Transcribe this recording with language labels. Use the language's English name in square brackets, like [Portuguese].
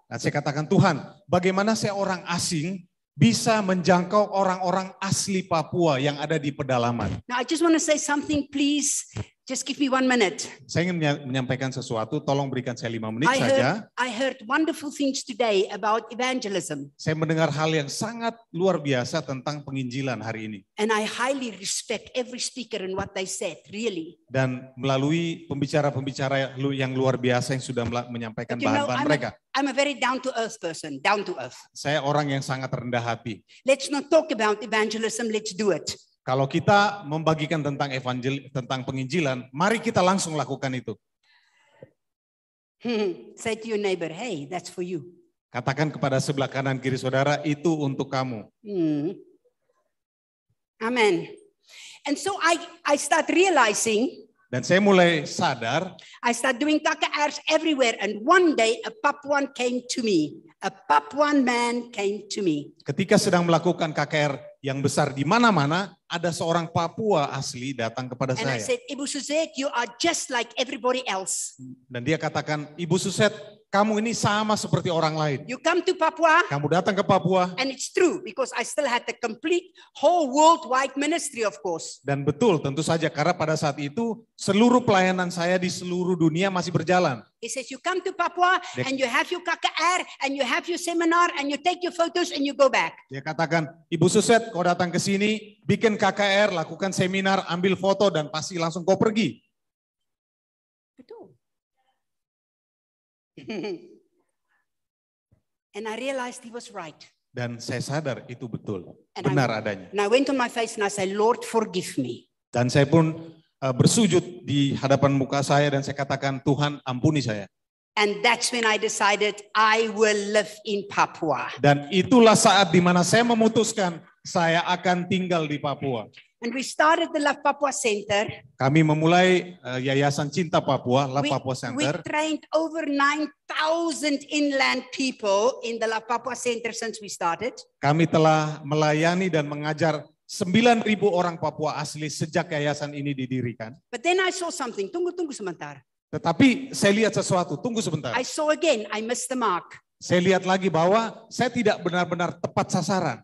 [Indonesian] Nah, saya katakan, Tuhan, bagaimana saya orang asing bisa menjangkau orang-orang asli Papua yang ada di pedalaman? [English] Now I just want to say something, please. Just give me 1 minute. [Indonesian] Saya ingin menyampaikan sesuatu, tolong berikan saya 5 menit saja. [English] I heard wonderful things today about evangelism. [Indonesian] Saya mendengar hal yang sangat luar biasa tentang penginjilan hari ini. [English] And I highly respect every speaker and what they said, really. [Indonesian] Dan melalui pembicara-pembicara yang luar biasa yang sudah menyampaikan bahan-bahan mereka. [English] I'm a very down to earth person, down to earth. [Indonesian] Saya orang yang sangat rendah hati. [English] Let's not talk about evangelism, let's do it. [Indonesian] Kalau kita membagikan tentang penginjilan, mari kita langsung lakukan itu. [English] Say to your neighbor, hey, that's for you. [Indonesian] Katakan kepada sebelah kanan kiri saudara, itu untuk kamu. [English] Amen. And so I start realizing. [Indonesian] Dan saya mulai sadar. [English] I started doing KKRs everywhere, and one day a Papuan came to me. A Papuan man came to me. [Indonesian] Ketika sedang melakukan KKR yang besar di mana-mana, ada seorang Papua asli datang kepada [English] And [Indonesian] saya. [English] I said, Ibu Suzette, you are just like everybody else. [Indonesian] Dan dia katakan, Ibu Suzette, kamu ini sama seperti orang lain. [English] You come to Papua. [Indonesian] Kamu datang ke Papua. [English] And it's true, because I still had the complete whole worldwide ministry, of course. [Indonesian] Dan betul, tentu saja, karena pada saat itu seluruh pelayanan saya di seluruh dunia masih berjalan. He says, you come to Papua and you have your KKR and you have your seminar and you take your photos and you go back. Dia katakan, Ibu Suzette, kau datang ke sini, bikin KKR, lakukan seminar, ambil foto, dan pasti langsung kau pergi. Betul. [English] And I realized he was right. [Indonesian] Dan saya sadar itu betul, [English] And [Indonesian] benar adanya. [English] And I went on my face and I said, Lord, forgive me. [Indonesian] Dan saya pun bersujud di hadapan muka saya dan saya katakan, Tuhan ampuni saya. [English] And that's when I decided I will live in Papua. [Indonesian] Dan itulah saat di mana saya memutuskan saya akan tinggal di Papua. [English] And we started the Love Papua Center. [Indonesian] Kami memulai Yayasan Cinta Papua, Love Papua [English] We [Indonesian] Center. [English] trained over 9,000 inland people in the Love Papua Center since we started. [Indonesian] Kami telah melayani dan mengajar 9.000 orang Papua asli sejak yayasan ini didirikan. [English] But then I saw something. [Indonesian] Tunggu sebentar. Tetapi saya lihat sesuatu, tunggu sebentar. [English] I saw again, I missed the mark. [Indonesian] Saya lihat lagi bahwa saya tidak benar-benar tepat sasaran.